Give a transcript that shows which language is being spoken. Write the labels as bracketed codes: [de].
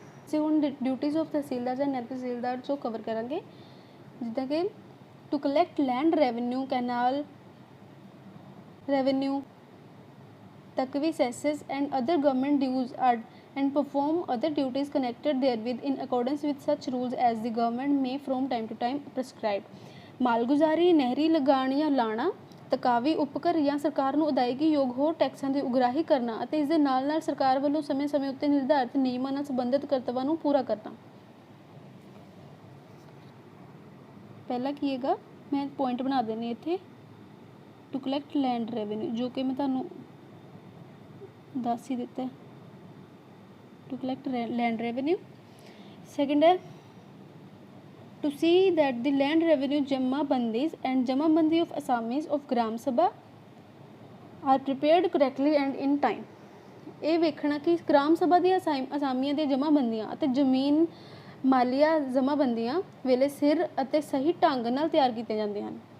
[en] से हुण duties of tehsildar and naib tehsildar [pa] जो कवर करांगे, जिद्दां कि [en] To collect land revenue, canal revenue, taccavi cesses and other government dues are and perform other duties connected therewith in accordance with such rules as the government may from time to time prescribe। [pa] ਮਾਲਗੁਜ਼ਾਰੀ, ਨਹਿਰੀ ਲਗਾਨ ਜਾਂ ਲਾਣਾ, ਤਕਾਵੀ ਉਪਕਰ ਜਾਂ ਸਰਕਾਰ ਨੂੰ ਅਦਾਇਗੀ ਯੋਗ ਹੋਰ ਟੈਕਸਾਂ ਦੀ ਉਗਰਾਹੀ ਕਰਨਾ ਅਤੇ ਇਸ ਦੇ ਨਾਲ ਨਾਲ ਸਰਕਾਰ ਵੱਲੋਂ ਸਮੇਂ-ਸਮੇਂ ਉੱਤੇ ਨਿਰਧਾਰਿਤ ਨਿਯਮਾਂ ਨਾਲ ਸੰਬੰਧਿਤ ਕਰਤੱਵਾਂ ਨੂੰ ਪੂਰਾ ਕਰਨਾ। ਪਹਿਲਾ ਕੀ ਹੈਗਾ, ਮੈਂ ਪੁਆਇੰਟ ਬਣਾ ਦੇਣੀ ਇੱਥੇ, ਟੂ ਕਲੈਕਟ ਲੈਂਡ ਰੈਵਨਿਊ, ਜੋ ਕਿ ਮੈਂ ਤੁਹਾਨੂੰ ਦੱਸ ਹੀ ਦਿੱਤਾ ਹੈ, [en] to collect land revenue। Second है to see that the land revenue jamabandis and jamabandi of assamese of gram sabha are prepared correctly and in time। [pa] ਇਹ ਵੇਖਣਾ ਕਿ ਗ੍ਰਾਮ ਸਭਾ ਦੀਆਂ ਅਸਾਮੀਆਂ ਦੀਆਂ ਜਮਾਬੰਦੀਆਂ ਅਤੇ ਜ਼ਮੀਨ ਮਾਲੀਆ ਜਮਾਬੰਦੀਆਂ ਵੇਲੇ ਸਿਰ ਅਤੇ ਸਹੀ ਢੰਗ ਨਾਲ ਤਿਆਰ ਕੀਤੇ ਜਾਂਦੇ ਹਨ।